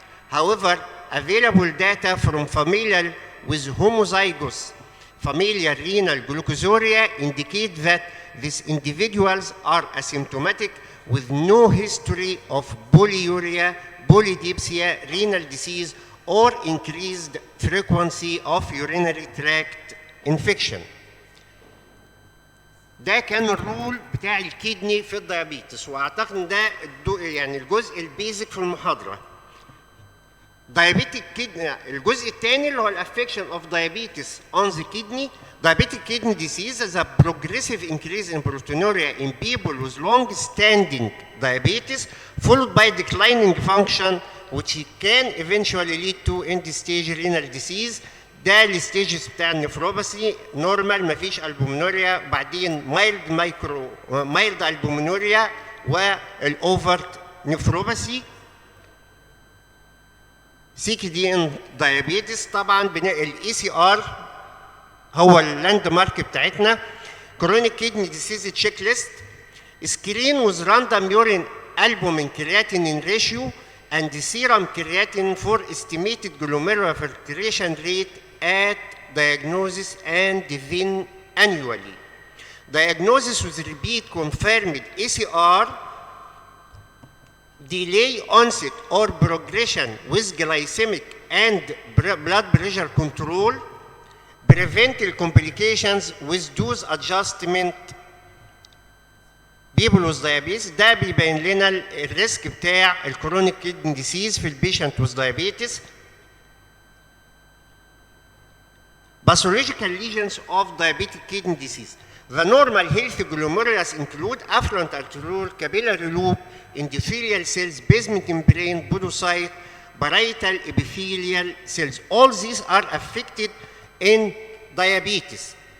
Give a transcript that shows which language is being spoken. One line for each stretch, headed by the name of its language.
English: However, available data from familial with homozygous familial renal glucosuria indicate that these individuals are asymptomatic with no history of polyuria, polydipsia, renal disease, or increased frequency of urinary tract infection.
Arabic: ده كان الرول بتاع الكدني في الديابيتس، واعتقد ان ده يعني الجزء البيزك في المحاضره.
English: Diabetic kidney
Arabic: الجزء الثاني اللي هو الافكشن
English: of diabetes on the kidney. Diabetic kidney disease is a progressive increase in proteinuria in people with long-standing diabetes, followed by declining function, which can eventually lead to end-stage renal disease.
Arabic: ده الستيجز بتاع النفروباثي، نورمال مفيش البومينوريا، بعدين مايلد البومينوريا والاوفرت نفروباثي.
English: CKD diabetes
Arabic: طبعا الاي سي ار هو اللاند مارك بتاعتنا.
English: chronic kidney disease checklist screen with random urine albumin creatinine ratio and serum creatinine for estimated glomerular filtration rate at diagnosis and then annually. Diagnosis with repeat confirmed ACR, delay onset or progression with glycemic and blood pressure control, prevent complications with dose adjustment. people with diabetes
Arabic: ده بيبين لنا الريسك بتاع الكرونيك كيدني ديسيز في البيشنت
English: with diabetes. Pathological lesions of diabetic kidney disease. The normal healthy glomerulus include affluent arteriole, capillary loop, endothelial cells, basement membrane, podocyte, parietal epithelial cells. All these are affected in diabetes.